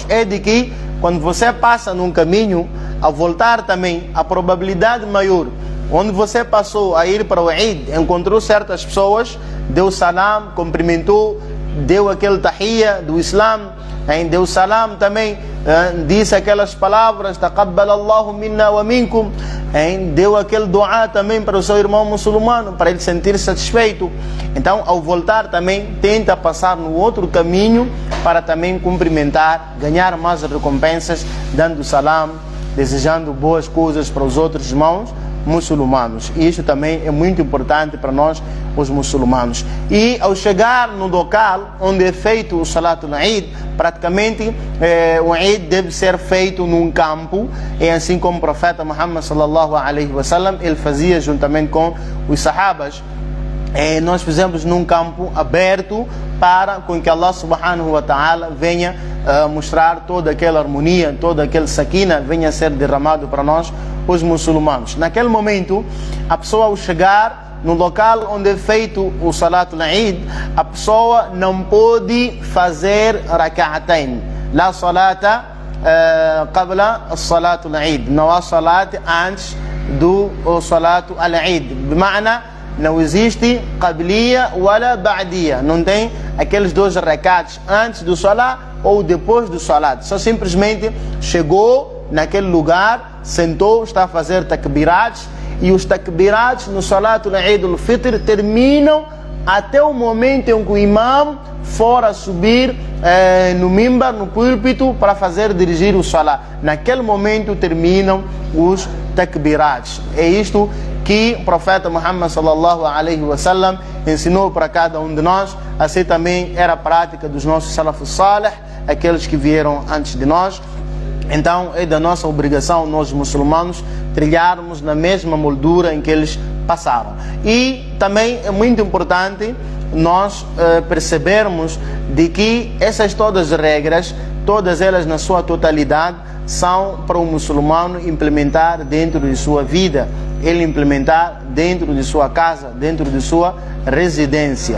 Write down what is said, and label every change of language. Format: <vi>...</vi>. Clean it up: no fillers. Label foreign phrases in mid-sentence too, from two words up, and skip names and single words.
<pt>É de que quando você passa num caminho, ao voltar também, a probabilidade maior, onde você passou a ir para o Eid, encontrou certas pessoas, deu salam, cumprimentou, deu aquele tahiyya do Islam, deu salam também, disse aquelas palavras,</pt> <ar>تقبل الله منا ومنكم,</ar> <pt>deu aquele dua também para o seu irmão muçulmano, para ele sentir satisfeito. Então, ao voltar também, tenta passar no outro caminho para também cumprimentar, ganhar mais recompensas, dando salam, desejando boas coisas para os outros irmãos muçulmanos. E isso também é muito importante para nós, os muçulmanos. E ao chegar no local onde é feito o Salatul Eid, praticamente o Eid deve ser feito num campo, e assim como o profeta Muhammad</pt> <ar>صلى الله عليه وسلم,</ar> <pt>ele fazia juntamente com os sahabas. Nós fizemos num campo aberto para com que</pt> <ar>الله سبحانه وتعالى</ar> <pt>venha mostrar toda aquela harmonia, toda aquela sakina venha a ser derramado para nós, os muçulmanos. Naquele momento, a pessoa ao chegar no local onde é feito o Salatul Eid, a pessoa não pode fazer rak'atain.</pt> <ar>لا صلاة قبل صلاة العيد.</ar> <pt>Não há salat antes do Salatul Eid.</pt> <ar>بمعنى,</ar> <pt>não existe</pt> <ar>قبلية ولا بعدية.</ar> <pt>Não tem aqueles dois rakats antes do salat ou depois do salat. Só simplesmente chegou naquele lugar, sentou, está a fazer takbirats, e os takbirats no Salatul Eid al-Fitr terminam até o momento em que o imam for a subir no mimbar, no púlpito, para fazer dirigir o salat. Naquele momento terminam os takbirats. É isto que o profeta Muhammad</pt> <ar>صلى الله عليه وسلم</ar> <pt>ensinou para cada um de nós. Assim também era a prática dos nossos</pt> <ar>السلف الصالح,</ar> <pt>aqueles que vieram antes de nós. Então é da nossa obrigação, nós muçulmanos, trilharmos na mesma moldura em que eles passaram. E também é muito importante nós percebermos de que essas todas as regras, todas elas na sua totalidade, são para o muçulmano implementar dentro de sua vida, ele implementar dentro de sua casa, dentro de sua residência.</pt>